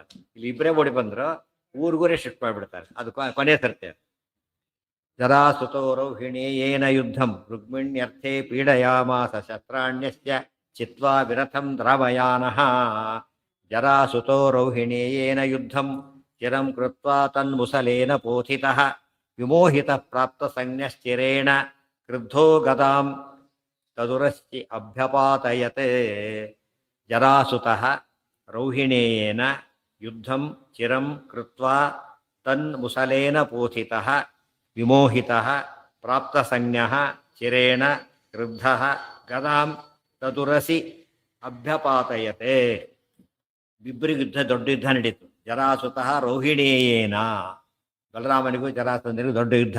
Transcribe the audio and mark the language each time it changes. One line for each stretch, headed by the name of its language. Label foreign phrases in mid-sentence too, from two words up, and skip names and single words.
Kannada: ಇಲ್ಲಿ ಇಬ್ಬರೇ ಓಡಿ ಬಂದ್ರು, ಊರಿಗೂರೇ ಶಿಫ್ಟ್ ಮಾಡಿಬಿಡ್ತಾರೆ. ಅದು ಕೊನೆ ಸರ್ತಿ ಅದು.
Sanskrit: ಜರಾಸುತೋ ರೌಹಿಣೇಯೇನ ಯುದ್ಧಂ ರುಕ್ಮಿಣ್ಯರ್ಥೇ ಪೀಡಯಾಮಾಸ ಶಸ್ತ್ರಾಣ್ಯಸ್ಯ ಚಿತ್ವಾ ವಿರಥಂ ದ್ರಾವಯಾನಃ. ಜರಾಸುತೋ ರೌಹಿಣೇಯೇನ ಯುದ್ಧಂ ಚಿರಂ ಕೃತ್ವಾ ತನ್ಮುಸಲೇನ ಪೋಥಿತಃ ವಿಮೋಹಿತಃ ಪ್ರಾಪ್ತ ಸಂಜ್ಞಶ್ಚಿರೇಣ ಕ್ರುದ್ಧೋ ಗದಾಂ ತದುರಶ್ಚಿ ಅಭ್ಯಪಾತಯತೆ. ಜರಾಸುತಃ ರೌಹಿಣೇಯೇನ ಯುದ್ಧಂ ಚಿರಂ ಕೃತ್ವಾ ತನ್ಮುಸಲೇನ ಪೋಥಿತಃ ವಿಮೋಹಿತಃ ಪ್ರಾಪ್ತಸಂಜ್ಞಃ ಚಿರೇಣ ಕ್ರುದ್ಧಃ ಗದಾಂ ತದುರಸಿ ಅಭ್ಯಪಾತಯತೆ.
Kannada: ಇಬ್ಬರಿಗೂ ಯುದ್ಧ, ದೊಡ್ಡ ಯುದ್ಧ ನಡೀತು.
Sanskrit: ಜರಾಸುತಃ ರೌಹಿಣೇಯೇನ,
Kannada: ಬಲರಾಮನಿಗೂ ಜರಾಸಂಧನಿಗೂ ದೊಡ್ಡ ಯುದ್ಧ.